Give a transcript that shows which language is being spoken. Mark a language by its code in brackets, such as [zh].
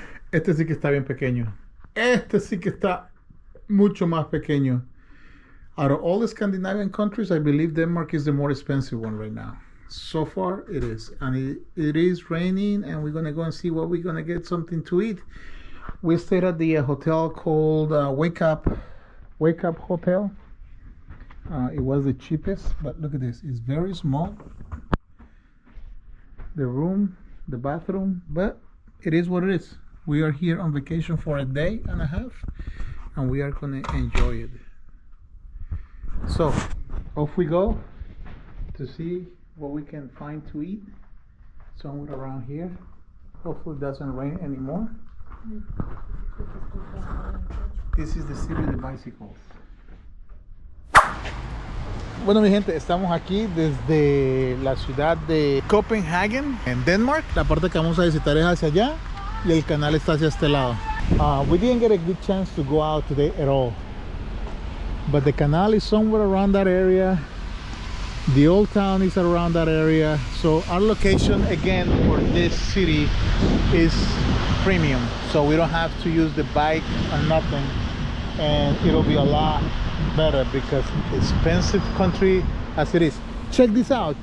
[es] Este sí que está bien pequeño. Este sí que está mucho más pequeño. [en] Out of all the Scandinavian countries, I believe Denmark is the more expensive one right now. So far, it is. And it is raining, and we're going to go and see what we're going to get something to eat. We stayed at the hotel called Wake Up Hotel. It was the cheapest, but look at this. It's very small. The room, the bathroom, but it is what it is. We are here on vacation for a day and a half, and we are going to enjoy it. So, off we go to see what we can find to eat somewhere around here. Hopefully it doesn't rain anymore. This is the city of the bicycles. [es] Bueno, mi gente, estamos aquí desde la ciudad de Copenhagen, en Denmark. La parte que vamos a visitar es hacia allá y el canal está hacia este lado. [en] We didn't get a good chance to go out today at all, but the canal is somewhere around that area. The old town is around that area. So our location again for this city is premium, so we don't have to use the bike or nothing, and it'll be a lot better because expensive country as it is. Check this out.